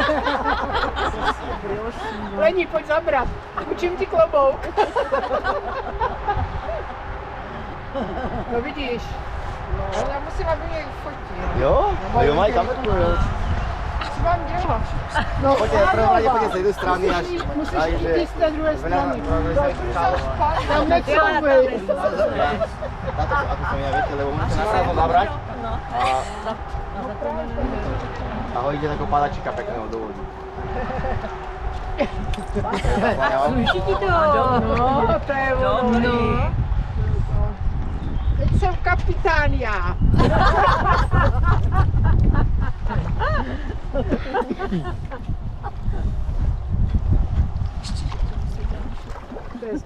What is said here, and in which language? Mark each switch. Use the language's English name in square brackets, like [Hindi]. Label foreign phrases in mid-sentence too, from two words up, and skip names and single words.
[Czech] Lení, pojď zabrat. Učím ti klobouk. No vidíš. Ale já musím, aby mě fotil. Jo? A jo, mají kamerku, jo. Co mám dělat? No, [Slovak] Poďte, v prvom rade poďte z jednej strany až... [Czech] musíš [Slovak] takže- [Czech] jít z té druhé strany. [Slovak] Táto, [Czech] Tam necouvej. [Slovak] ako som ja, viete, lebo môžete nakrátko zabrať a hodíte takého padačika pekného do vody. [Czech] Sluší to? No, to je ono. Teď jsem kapitán já. To je